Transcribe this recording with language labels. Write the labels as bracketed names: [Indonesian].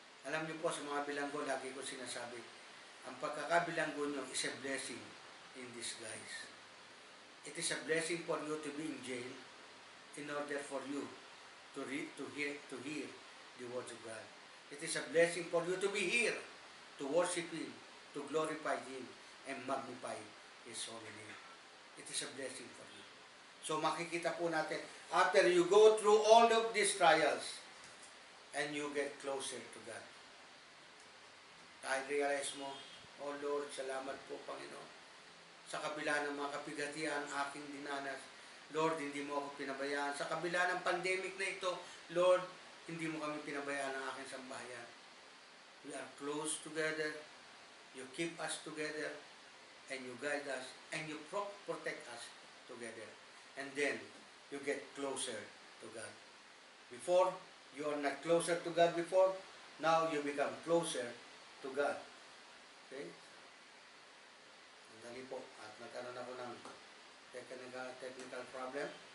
[Filipino] Alam niyo po, sa mga bilanggo, lagi ko sinasabi, ang pagkakabilanggo niyo [English] is a blessing in disguise. It is a blessing for you to be in jail in order for you to hear the words of God. It is a blessing for you to be here, to worship Him, to glorify Him, and magnify His holy name. It is a blessing for you. [Filipino] So makikita po natin, [English] after you go through all of these trials, and you get closer to God. [Filipino] Kahit realize mo, oh Lord, salamat po Panginoon. Sa kabila ng mga kapighatian aking dinanas, Lord, hindi mo ako pinabayaan. Sa kabila ng pandemic na ito, Lord, hindi mo kami pinabayaan ng aking sambahayan. [English] We are close together. You keep us together, and you guide us, and you protect us together. And then, you get closer to God. Before, you are not closer to God before. Now, you become closer to God. Okay? [Filipino] Dali po. At nagkaroon ako ng technical problem.